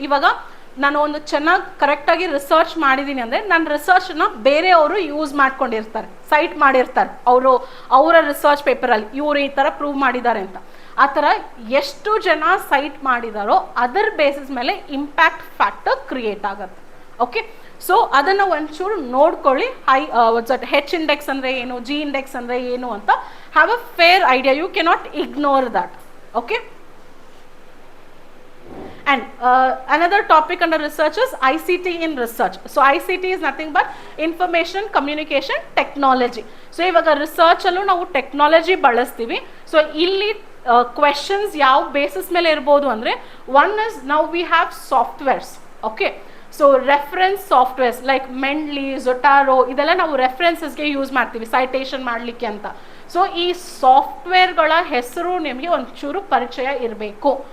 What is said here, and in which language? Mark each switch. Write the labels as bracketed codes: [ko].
[kn] ಇವಾಗ ನಾನು ಒಂದು ಚೆನ್ನಾಗಿ ಕರೆಕ್ಟಾಗಿ ರಿಸರ್ಚ್ ಮಾಡಿದ್ದೀನಿ ಅಂದರೆ ನನ್ನ ರಿಸರ್ಚನ್ನ ಬೇರೆಯವರು ಯೂಸ್ ಮಾಡ್ಕೊಂಡಿರ್ತಾರೆ, ಸೈಟ್ ಮಾಡಿರ್ತಾರೆ ಅವರ ರಿಸರ್ಚ್ ಪೇಪರಲ್ಲಿ, ಇವರು ಈ ಥರ ಪ್ರೂವ್ ಮಾಡಿದ್ದಾರೆ ಅಂತ. ಆ ಥರ ಎಷ್ಟು ಜನ ಸೈಟ್ ಮಾಡಿದಾರೋ ಅದರ ಬೇಸಿಸ್ ಮೇಲೆ ಇಂಪ್ಯಾಕ್ಟ್ ಫ್ಯಾಕ್ಟರ್ ಕ್ರಿಯೇಟ್ ಆಗುತ್ತೆ. ಓಕೆ, ಸೊ ಅದನ್ನು ಒಂಚೂರು ನೋಡ್ಕೊಳ್ಳಿ. H ಇಂಡೆಕ್ಸ್ ಅಂದರೆ ಏನು, G ಇಂಡೆಕ್ಸ್ ಅಂದರೆ ಏನು ಅಂತ [en] Have a fair idea. You cannot ignore that. Okay, and another topic under research is ICT in research. So ICT is nothing but information communication technology. [kn] So ivaga research allu ನಾವು technology ಬಳಸ್ತೀವಿ. So ಇಲ್ಲಿ questions ಯಾವ basis ಮೇಲೆ ಇರ್ಬೋದು ಅಂದರೆ, one is ನಾವು [en] We have softwares. [kn] Okay, so reference softwares like ಮೆಂಡ್ಲಿ, ಝೊಟಾರೋ ಇದೆಲ್ಲ ನಾವು ರೆಫರೆನ್ಸಸ್ಗೆ ಯೂಸ್ ಮಾಡ್ತೀವಿ ಸೈಟೇಷನ್ ಮಾಡಲಿಕ್ಕೆ ಅಂತ. ಸೊ ಈ ಸಾಫ್ಟ್ವೇರ್ಗಳ ಹೆಸರು ನಿಮಗೆ ಒಂಚೂರು ಪರಿಚಯ ಇರಬೇಕು.